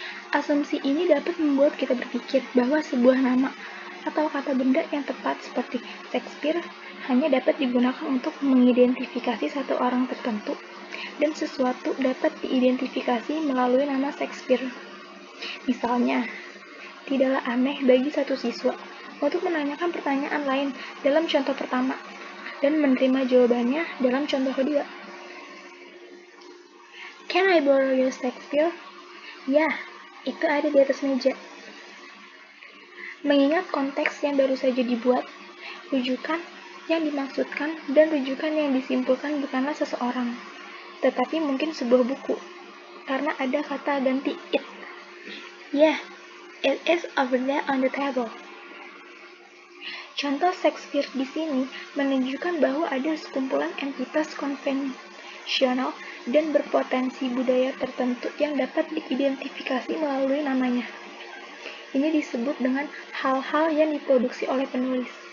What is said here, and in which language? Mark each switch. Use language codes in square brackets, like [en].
[id] Asumsi ini dapat membuat kita berpikir bahwa sebuah nama atau kata benda yang tepat seperti Shakespeare hanya dapat digunakan untuk mengidentifikasi satu orang tertentu, dan sesuatu dapat diidentifikasi melalui nama Shakespeare. Misalnya, tidaklah aneh bagi satu siswa untuk menanyakan pertanyaan lain dalam contoh pertama dan menerima jawabannya dalam contoh kedua. [en] Can I borrow your Shakespeare? [id] Ya, itu ada di atas meja. Mengingat konteks yang baru saja dibuat, rujukan yang dimaksudkan dan rujukan yang disimpulkan bukanlah seseorang, tetapi mungkin sebuah buku, karena ada kata ganti it. [en] Yeah, it is over there on the table. [id] Contoh Shakespeare di sini menunjukkan bahwa ada sekumpulan entitas konvensional dan berpotensi budaya tertentu yang dapat diidentifikasi melalui namanya. Ini disebut dengan hal-hal yang diproduksi oleh penulis.